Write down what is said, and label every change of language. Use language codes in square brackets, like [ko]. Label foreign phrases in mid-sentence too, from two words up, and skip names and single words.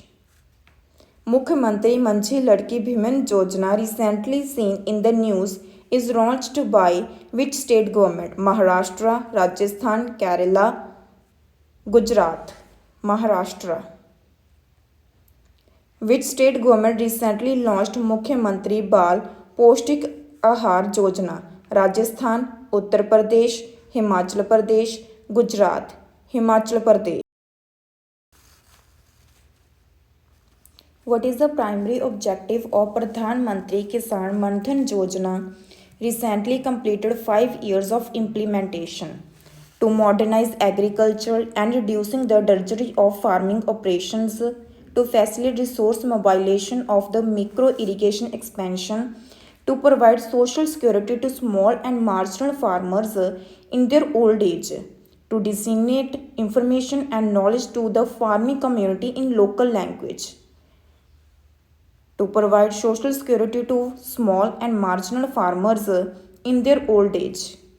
[en] Mukhyamantri Manjhi Ladki Bhiman Yojana recently seen in the news is launched by which state government? Maharashtra, Rajasthan, Kerala, Gujarat. Maharashtra. Which state government recently launched Mukhyamantri Bal Poshtik Ahar Yojana? Rajasthan, Uttar Pradesh, Himachal Pradesh, Gujarat. Himachal Pradesh. What is the primary objective of Pradhan Mantri Kisan Man Dhan Yojana? Recently completed 5 years of implementation. To modernize agriculture and reducing the drudgery of farming operations, to facilitate resource mobilization of the micro irrigation expansion, to provide social security to small and marginal farmers in their old age, to disseminate information and knowledge to the farming community in local language, to provide social security to small and marginal farmers in their old age.